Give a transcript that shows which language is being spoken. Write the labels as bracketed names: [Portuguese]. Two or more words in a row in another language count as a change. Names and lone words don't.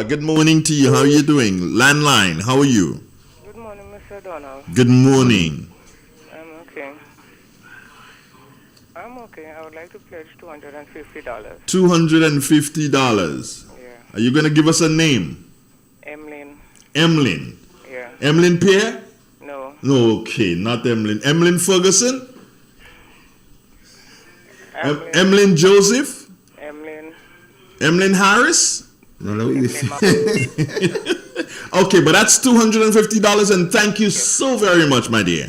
[English] Good morning to you. How are you doing? Landline. How are you? Good morning, Mr. Donald. Good morning. I'm okay. I would like to pledge $250. $250. Yeah. Are you going to give us a name? Emlyn. Yeah. Emlyn Pierre? No. No, okay, not Emlyn. Emlyn Ferguson? Emlyn Joseph? Emlyn Harris? No. Okay, but that's $250, and thank you so very much, my dear.